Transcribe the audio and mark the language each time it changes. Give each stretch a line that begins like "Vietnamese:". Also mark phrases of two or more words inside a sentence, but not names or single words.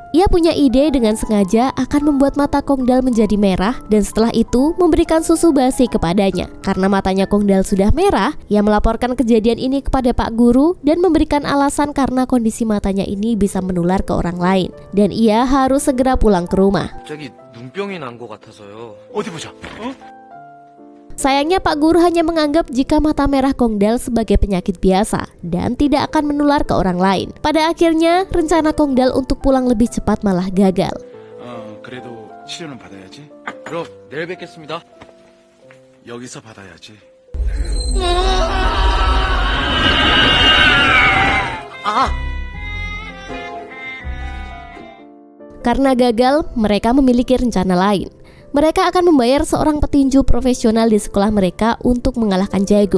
Indonesian: Ia punya ide dengan sengaja akan membuat mata Kongdal menjadi merah dan setelah itu memberikan susu basi kepadanya. Karena matanya Kongdal sudah merah, ia melaporkan kejadian ini kepada Pak Guru dan memberikan alasan karena kondisi matanya ini bisa menular ke orang lain. Dan ia harus segera pulang ke rumah.
Korean: 눈병이 난 것 같아서요. 어디 보자.
Indonesian: Sayangnya Pak Guru hanya menganggap jika mata merah Kongdal sebagai penyakit biasa dan tidak akan menular ke orang lain. Pada akhirnya, rencana Kongdal untuk pulang lebih cepat malah gagal.
Korean: 그래도 치료는 받아야지. 그럼 내일 뵙겠습니다. 여기서 받아야지.
Indonesian: Karena gagal, mereka memiliki rencana lain. Mereka akan membayar seorang petinju profesional di sekolah mereka untuk mengalahkan Jaego.